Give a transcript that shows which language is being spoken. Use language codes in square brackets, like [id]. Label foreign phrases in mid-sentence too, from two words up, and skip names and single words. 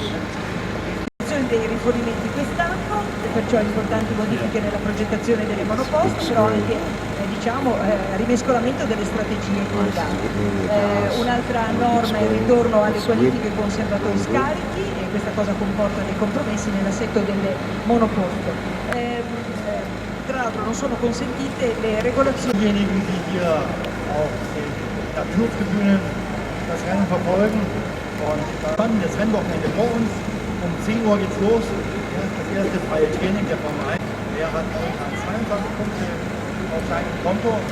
[it] Dei rifornimenti quest'anno, perciò importanti modifiche nella progettazione delle monoposte, però anche rimescolamento delle strategie collegate. Un'altra norma è il ritorno alle qualifiche conservatori scarichi e questa cosa comporta dei compromessi nell'assetto delle monoposte. Tra l'altro non sono consentite le regolazioni. [de] Diejenigen, die hier auf den Naturtribünen das Rennen verfolgen und dann das Rennwochenende vor uns. Um 10 Uhr geht's los. Das erste freie Training der Formel 1. Der hat momentan 22 Punkte auf seinem Konto.